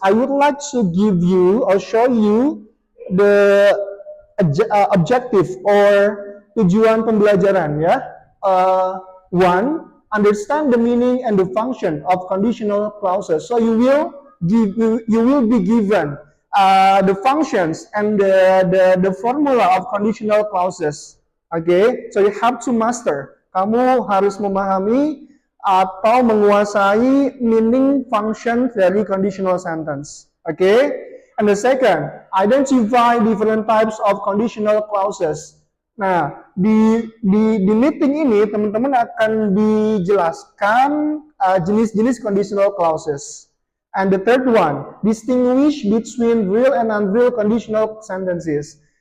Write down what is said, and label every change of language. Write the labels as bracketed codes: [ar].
[en] I would like to give you or show you the objective or [id] tujuan pembelajaran, ya. [en] One, understand the meaning and the function of conditional clauses. So you will be given the functions and the formula of conditional clauses. Okay, so you have to master. [id] Kamu harus memahami atau menguasai [en] meaning function [id] dari conditional sentence. [en] Okay, and the second, identify different types of conditional clauses. [id] Nah, di meeting ini teman-teman akan dijelaskan jenis-jenis conditional clauses. [en] And the third one, distinguish between real and unreal conditional sentences.